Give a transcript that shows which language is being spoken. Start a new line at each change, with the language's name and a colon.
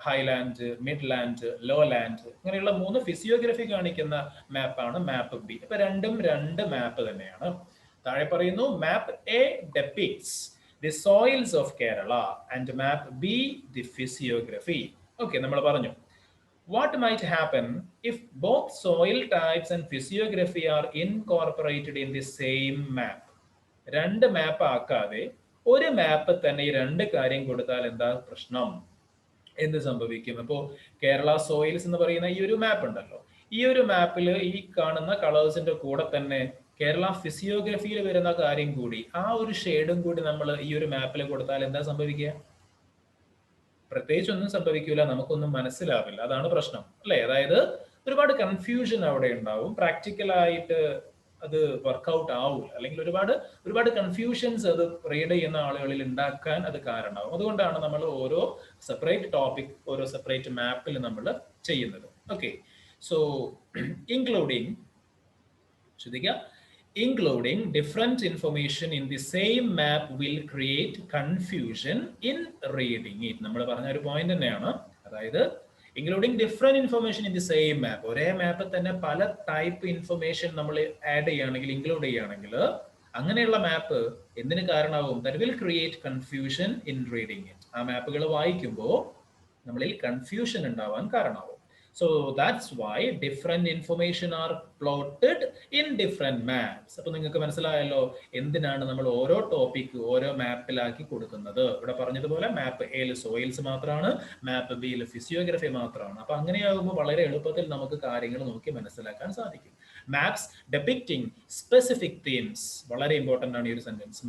Malayalam: Highland, mid land, low land, ഇങ്ങനെയുള്ള 3 physiography കാണിക്കുന്ന മാപ്പാണ് മാപ്പ് B. അപ്പൊ രണ്ടും രണ്ട് മാപ്പ് തന്നെയാണ്. താഴെ പറയുന്നു
English: Map A depicts the soils of Kerala and map B the physiography.
Malayalam: Okay, നമ്മൾ പറഞ്ഞു.
English: What might happen if both soil types and physiography are incorporated in the same map?
Malayalam: രണ്ട് മാപ്പ് ആക്കാതെ ഒരു മാപ്പ് തന്നെ ഈ രണ്ട് കാര്യം കൊടുത്താൽ എന്താ പ്രശ്നം? എന്ത് സംഭവിക്കും? അപ്പോൾ കേരള സോയിൽസ് എന്ന് പറയുന്ന ഈ ഒരു മാപ്പ് ഉണ്ടല്ലോ, ഈ ഒരു മാപ്പിൽ ഈ കാണുന്ന കളേഴ്സിന്റെ കൂടെ തന്നെ കേരള ഫിസിയോഗ്രഫിയിൽ വരുന്ന കാര്യം കൂടി, ആ ഒരു ഷെയ്ഡും കൂടി നമ്മൾ ഈ ഒരു മാപ്പിൽ കൊടുത്താൽ എന്താ സംഭവിക്കുക? പ്രത്യേകിച്ച് ഒന്നും സംഭവിക്കില്ല, നമുക്കൊന്നും മനസ്സിലാവില്ല. അതാണ് പ്രശ്നം, അല്ലെ? അതായത് ഒരുപാട് കൺഫ്യൂഷൻ അവിടെ ഉണ്ടാവും, പ്രാക്ടിക്കലായിട്ട് അത് വർക്ക്ഔട്ട് ആവില്ല, അല്ലെങ്കിൽ ഒരുപാട് കൺഫ്യൂഷൻസ് അത് റീഡ് ചെയ്യുന്ന ആളുകളിൽ ഉണ്ടാക്കാൻ അത് കാരണമാവും. അതുകൊണ്ടാണ് നമ്മൾ ഓരോ സെപ്പറേറ്റ് ടോപ്പിക്, ഓരോ സെപ്പറേറ്റ് മാപ്പിൽ നമ്മൾ ചെയ്യുന്നത്.
English: okay, so including,
Malayalam: ശ്രദ്ധിക്കുക,
English: including different information in the same map will create confusion in reading it.
Malayalam: നമ്മൾ പറഞ്ഞ ഒരു പോയിന്റ് തന്നെയാണ്. അതായത്
English: including different information in the same map,
Malayalam: ഒരേ മാപ്പിൽ തന്നെ പല ടൈപ്പ് ഇൻഫർമേഷൻ നമ്മൾ ആഡ് ചെയ്യുകയാണെങ്കിൽ, ഇൻക്ലൂഡ് ചെയ്യുകയാണെങ്കിൽ, അങ്ങനെയുള്ള മാപ്പ് എന്തിന് കാരണമാവും?
English: That will create confusion in reading it.
Malayalam: ആ മാപ്പുകൾ വായിക്കുമ്പോൾ നമ്മളിൽ കൺഫ്യൂഷൻ ഉണ്ടാവാൻ കാരണമാവും.
English: So that's why different information are plotted in different maps.
Malayalam: അപ്പോൾ നിങ്ങൾക്ക് മനസ്സിലായല്ലോ എന്തിനാണ് നമ്മൾ ഓരോ ടോപ്പിക് ഓരോ മാപ്പിലാക്കി കൊടുക്കുന്നത്. ഇവിടെ പറഞ്ഞതുപോലെ മാപ്പ് എയിൽ സോയിൽസ് മാത്രമാണ്, മാപ്പ് ബിയിൽ ഫിസിയോഗ്രഫി മാത്രമാണ്. അപ്പൊ അങ്ങനെയാകുമ്പോൾ വളരെ എളുപ്പത്തിൽ നമുക്ക് കാര്യങ്ങൾ നോക്കി മനസ്സിലാക്കാൻ സാധിക്കും.
English: maps depicting specific themes,
Malayalam: വളരെ ഇമ്പോർട്ടന്റ് ആണ് ഈ ഒരു സെന്റൻസ്.